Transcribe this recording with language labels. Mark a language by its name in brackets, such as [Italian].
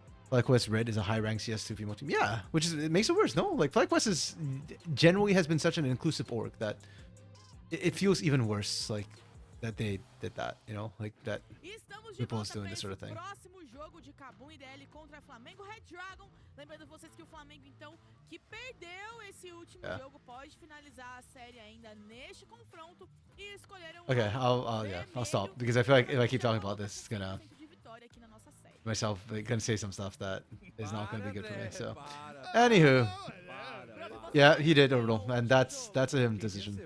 [English] FlyQuest Red is a high rank CS2 female team. Yeah, which is, it makes it worse. No, like FlyQuest is generally has been such an inclusive org that it feels even worse. Like that they did that, you know, like that people is doing this sort of thing. [Portuguese] Próximo jogo de Kabum e DL contra Flamengo Red Dragon. Lembrando vocês que o Flamengo então que perdeu esse último jogo pode finalizar a série ainda neste confronto e escolheram. [English] Okay, I'll stop because I feel like if I keep talking about this, it's gonna myself gonna say some stuff that is not gonna be good for me. So, anywho, yeah, he did Orbital, and that's a him decision.